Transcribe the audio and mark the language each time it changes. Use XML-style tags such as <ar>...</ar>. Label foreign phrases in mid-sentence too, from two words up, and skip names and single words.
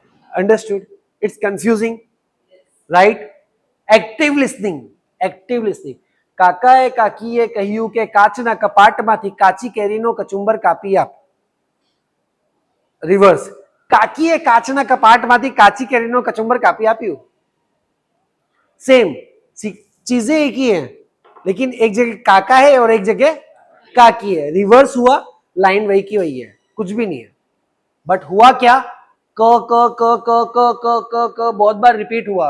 <en>Understood? It's confusing, right? Active listening, active listening.</en> <gu>કાકાએ કાકીએ કહ્યું કે કાચના કપાટમાંથી કાચી કેરીનો કચુંબર કાપી આપ. રિવર્સ, કાકીએ કાચના કપાટમાંથી કાચી કેરીનો કચુંબર કાપી આપ્યું.</gu> <hi>सेम चीजें एक ही हैं, लेकिन एक जगह काका है और एक जगह काकी है. रिवर्स हुआ, लाइन वही की वही है, कुछ भी नहीं है. बट हुआ क्या, क क क क क क क क बहुत बार रिपीट हुआ.</hi>